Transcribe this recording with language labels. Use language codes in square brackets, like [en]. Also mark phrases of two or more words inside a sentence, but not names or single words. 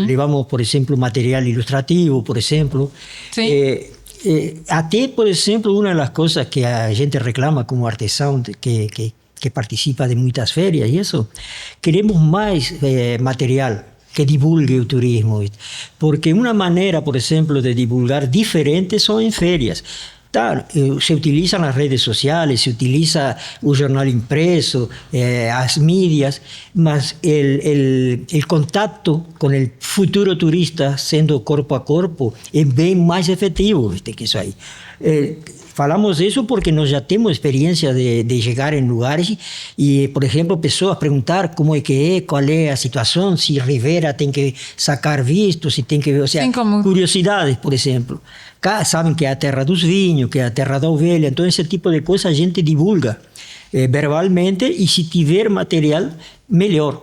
[pt] Levamos, por exemplo, material ilustrativo, por exemplo. Até, por exemplo, uma das coisas que a gente reclama como artesão, que participa de muitas feiras e isso, queremos mais material que divulgue o turismo. Porque uma maneira, por exemplo, de divulgar diferente são em feiras. [es] Se utilizan las redes sociales, se utiliza un jornal impreso, las mídias, mas el contacto con el futuro turista, siendo [pt] corpo a corpo, [es] es bien más efectivo, ¿viste? Que eso ahí. [pt] Falamos isso porque nós já temos experiência de chegar em lugares e, por exemplo, pessoas perguntar como é que é, qual é a situação, se Rivera tem que sacar visto, se tem que... Ou seja, curiosidades, por exemplo. Cá sabem que é a terra dos vinhos, que é a terra da ovelha, então esse tipo de coisa a gente divulga verbalmente e se tiver material, melhor.